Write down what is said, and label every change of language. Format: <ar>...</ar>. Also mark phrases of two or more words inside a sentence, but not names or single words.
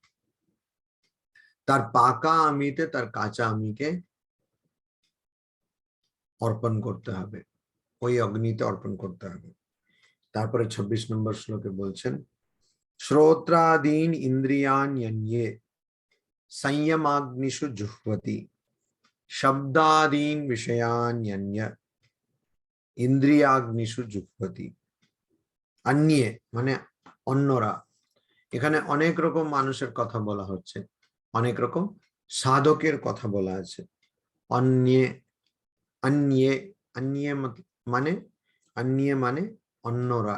<bn>তার পাকা আমিতে তার কাঁচা আমিকে অর্পণ করতে হবে, ওই অগ্নিতে অর্পণ করতে হবে। তারপরে 26 নম্বর শ্লোকে বলছেন,</bn> <sa>শ্রোত্রাদীন ইন্দ্রিয়াণ্যন্যে संयमाग्निषु जुह्वति शब्दादीन विषयान्यन्य ইন্দ্রিয়াগ্নিষু জুহ্বতি।</sa> <bn>অন্যে মানে অন্যরা। এখানে অনেক রকম মানুষের কথা বলা হচ্ছে, অনেক রকম সাধকের কথা বলা আছে। অন্যে অন্যে অন্যে মানে অন্যে মানে অন্যরা।</bn>